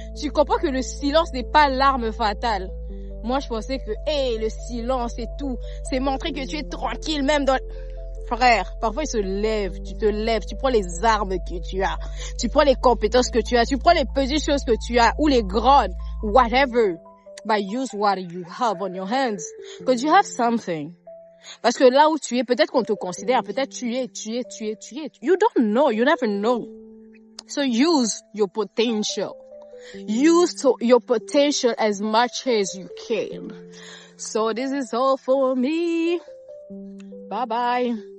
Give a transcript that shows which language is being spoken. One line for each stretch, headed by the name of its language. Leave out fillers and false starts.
French: Tu comprends que le silence n'est pas l'arme fatale. Moi, je pensais que, le silence et tout, c'est montrer que tu es tranquille même dans... Frère, parfois il se lève, tu te lèves, tu prends les armes que tu as, tu prends les compétences que tu as, tu prends les petites choses que tu as, ou les grandes, whatever.
English: But use what you have on your hands. Because you have something.
French: Parce que là où tu es, peut-être qu'on te considère, peut-être tu es.
English: You don't know, you never know. So use your potential. Use your potential as much as you can. So this is all for me. Bye bye.